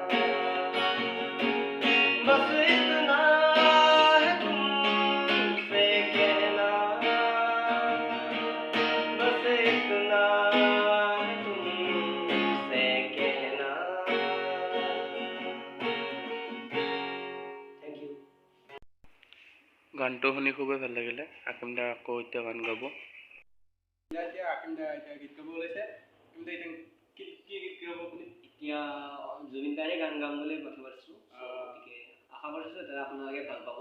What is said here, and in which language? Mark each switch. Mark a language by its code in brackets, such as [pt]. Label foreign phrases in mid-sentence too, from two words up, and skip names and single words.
[hi] बस इतना है तुमसे कहना, बस इतना है तुमसे कहना। [as] গানটো শুনি খুবেই ভাল লাগিলে। আকিম দা আকৌ এতিয়া গান গাব। আকিম দা এতিয়া গীত গাব ওলাইছে। আকিম দা এতিয়া কি গীত গাব আপুনি? এতিয়া জুবিন দাৰে গান গাম বুলি ভাবি আছোঁ। গতিকে আশা কৰিছোঁ যাতে আপোনালোকে ভাল পাব।